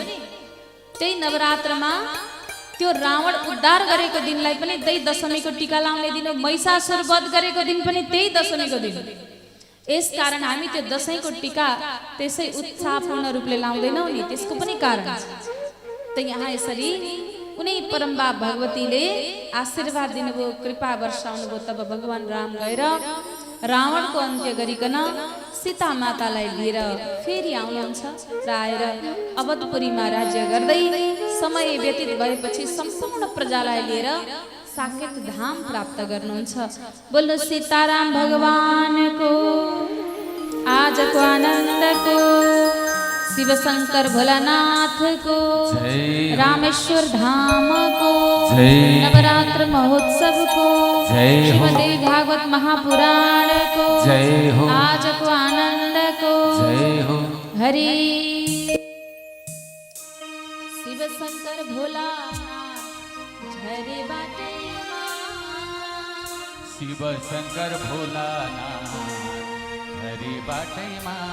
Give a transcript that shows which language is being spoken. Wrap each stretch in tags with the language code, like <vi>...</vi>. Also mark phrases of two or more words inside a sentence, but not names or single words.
<ne>त्यही नवरात्रमा त्यो रावण उद्धार गरेको दिनलाई पनि त्यही दशमीको टीका लाउने दिन हो। महिषासुर वध गरेको दिन पनि त्यही दशमीको दिन। यसकारण हामी त्यो दशैंको टीका त्यसै उत्साहपूर्ण रूपले लाउँदैनौँ नि, त्यसको पनि कारण छ। त यहाँ यसरी कुनै परम्बा भगवतीले आशीर्वाद दिनुभयो, कृपा वर्षाउनुभयो। तब भगवान राम गएर रावणको अन्त्य गरिकन सीता मातालाई लिएर फेरि आउनुहुन्छ र आएर अवधपुरीमा राज्य गर्दै समय व्यतीत भएपछि सम्पूर्ण प्रजालाई लिएर साकेत धाम प्राप्त गर्नुहुन्छ। बोल्नु सीताराम भगवानको आजको आनन्दको शिव शंकर भोलानाथको जय हो। रामेश्वर धामको जय। नवरात्र महोत्सवको जय हो। श्रीमद्देवी भागवत महापुराणको जय हो। आजको आनन्दको जय हो। हरि शिव शंकर भोलानाथ झरे बाटैमा शिव शंकर भोलानाथ हरि बाटैमा</ne>